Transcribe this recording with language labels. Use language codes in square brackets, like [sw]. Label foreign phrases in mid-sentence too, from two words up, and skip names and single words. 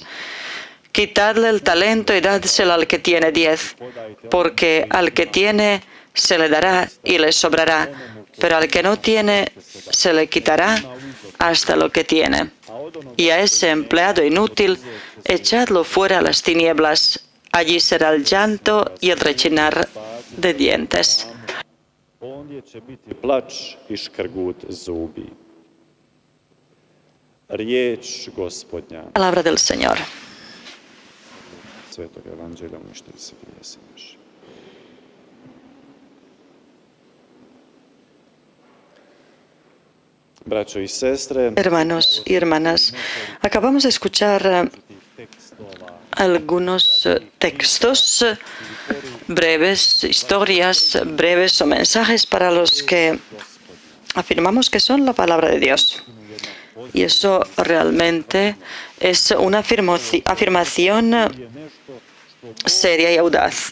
[es] Quitadle el talento y dádselo al que tiene 10, porque al que tiene se le dará y le sobrará, pero al que no tiene se le quitará hasta lo que tiene. Y a ese empleado inútil echadlo fuera a las tinieblas. Allí será el llanto y el rechinar de dientes». [hr] Ondje će biti plač I škrgut zubi. Riječ Gospodnja. [es] Palabra del Señor. [hr] Svetog Evanđelja uništili se grijesi naši. Braćo I sestre, [es] Hermanos y hermanas, acabamos de escuchar algunos textos breves, historias breves o mensajes para los que afirmamos que son la palabra de Dios. Y eso realmente es una afirmación seria y audaz.